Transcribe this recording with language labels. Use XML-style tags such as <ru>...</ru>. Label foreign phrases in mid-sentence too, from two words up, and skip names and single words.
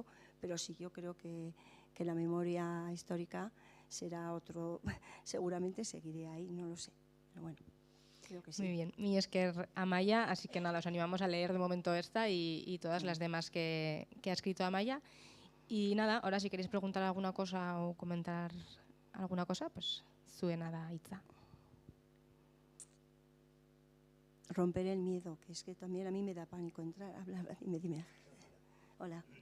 <es>Pero sí, yo creo que la memoria histórica será otro, seguramente seguiré ahí, no lo sé, pero bueno, creo que sí. Muy bien,</es> <eu>mi esker</eu> <es>Amaia, así que nada, os animamos a leer de momento esta y todas las demás que ha escrito Amaia. Y nada, ahora si queréis preguntar alguna cosa o comentar alguna cosa, pues</es> <eu>zuen da hitza.</eu> <es>Romper el miedo, que es que también a mí me da pánico entrar, hablar, dime. Hola.</es>